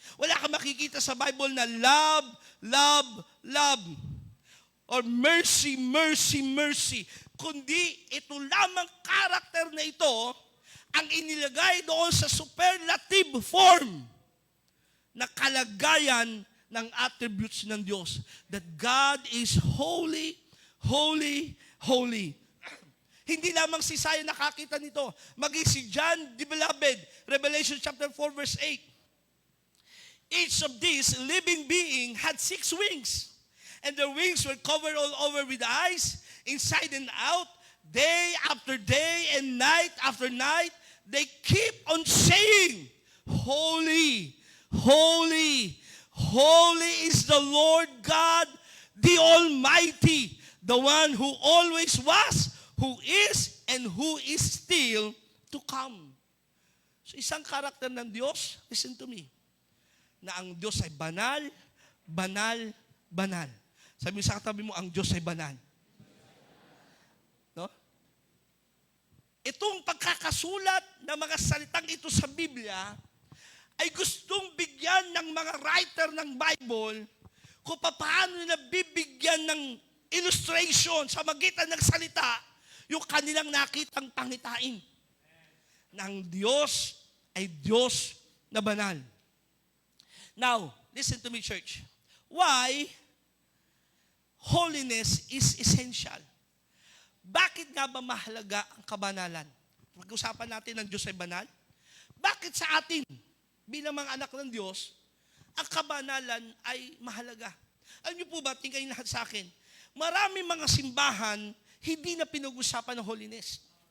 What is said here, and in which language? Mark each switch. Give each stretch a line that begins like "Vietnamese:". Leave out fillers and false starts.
Filipino: Wala kang makikita sa Bible na love, love, love.
English: Or mercy, mercy, mercy.
Filipino: Kundi ito lamang karakter na ito ang inilagay doon sa superlative form na kalagayan ng attributes ng Diyos.
English: That God is holy, holy, holy.
Filipino: Hindi lamang si Isaiah nakakita nito. Maging si John the Beloved, Revelation chapter 4 verse 8.
English: Each of these living being had 6 wings. And their wings were covered all over with eyes, inside and out, day after day and night after night. They keep on saying, Holy, holy, holy is the Lord God, the Almighty, the one who always was, who is, and who is still to come.
Filipino: So isang karakter ng Diyos,
English: listen to me,
Filipino: na ang Diyos ay banal, banal, banal. Sabi sa katabi mo, ang Diyos ay banal. No? Itong pagkakasulat ng mga salitang ito sa Biblia ay gustong bigyan ng mga writer ng Bible kung paano nila bibigyan ng illustration sa magitan ng salita yung kanilang nakitang pangitain. Ng Diyos ay Diyos na banal.
English: Now, listen to me, church. Why holiness is essential?
Filipino: Bakit nga ba mahalaga ang kabanalan? Pag-usapan natin ng Diyos ay banal. Bakit sa atin, bilang mga anak ng Diyos, ang kabanalan ay mahalaga? Alam niyo po ba, tingnan lahat sa akin, marami mga simbahan, hindi na pinag-usapan ng holiness.